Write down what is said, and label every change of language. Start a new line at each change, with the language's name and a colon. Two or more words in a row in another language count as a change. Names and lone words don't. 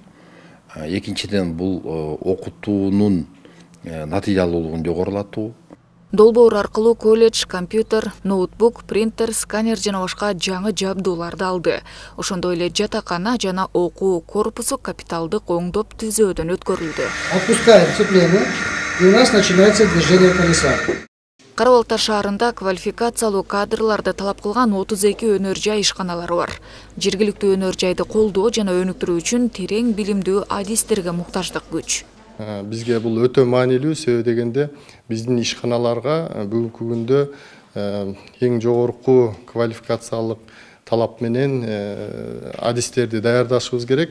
Kyrgyz: Экинчиден бул окутуунун натыйжалуулугун жогорулатуу. Долбоор аркылуу колледж компьютер, ноутбук, принтер, сканер жана башка жаңы жабдууларды алды. Ошондой эле жатакана жана окуу корпусу капиталдык оңдоп түзөөдөн өткөрүлдү.
Russian: Отпускаем сцепление, и у нас начинается движение колеса.
Kyrgyz: Кара Балта шаарында квалификациялуу кадрларды талап кылган 32 өнөр жай ишканалары бар. Жергиликтүү өнөр жайды колдоо жана өнүктүрүү үчүн терең билимдүү адистерге муктаждык күч. Бизге бул өтө маанилүү, себеби дегенде биздин ишканаларга бүгүнкү күндө эң жогорку квалификациялык талап менен адистерди даярдашыбыз керек.